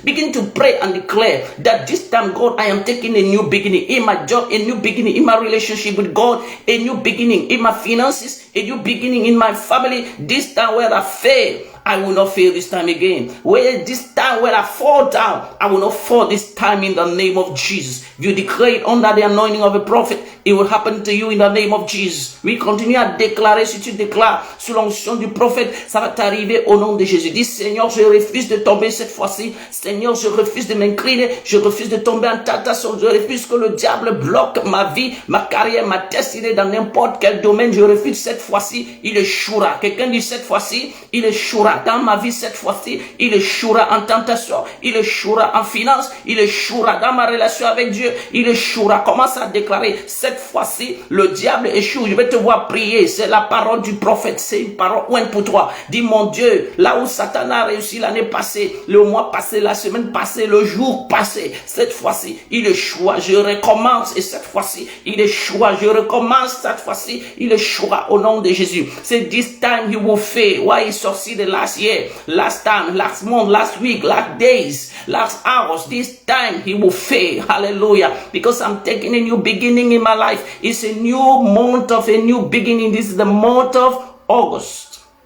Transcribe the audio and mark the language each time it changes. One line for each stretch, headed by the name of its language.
English: Begin to pray and declare that this time, God, I am taking a new beginning in my job, a new beginning in my relationship with God, a new beginning in my finances, a new beginning in my family. This time where I fail, I will not fail this time again. Where this time where I fall down, I will not fall this time in the name of Jesus. If you declare it under the anointing of a prophet, it will happen to you in the name of Jesus. We continue
French: à déclarer. Si tu déclares sous l'onction du prophète, ça va t'arriver au nom de Jésus. Dis, Seigneur, je refuse de tomber cette fois-ci. Seigneur, je refuse de m'incliner. Je refuse de tomber en tentation. Je refuse que le diable bloque ma vie, ma carrière, ma destinée dans n'importe quel domaine. Je refuse cette fois-ci. Il échouera. Quelqu'un dit cette fois-ci, il échouera. Dans ma vie cette fois-ci, il échouera en tentation. Il échouera en finance. Il échouera dans ma relation avec Dieu. Il échouera. Commence à déclarer cette fois-ci, le diable échoue. Je vais te voir prier. C'est la parole du prophète. C'est une parole pour toi. Dis, mon Dieu, là où Satan a réussi l'année passée, le mois passé, la semaine passée, le jour passé, cette fois-ci, il échoua. Je recommence et cette fois-ci, il échoua. Je recommence cette fois-ci, il échoua au nom de Jésus. C'est
English: this time he will fail. Why he succeeded last year, last time, last month, last week, last days, last hours. This time he will fail. Hallelujah. Because I'm taking a new beginning in my life. It's a new month of a new beginning. This is the month of August.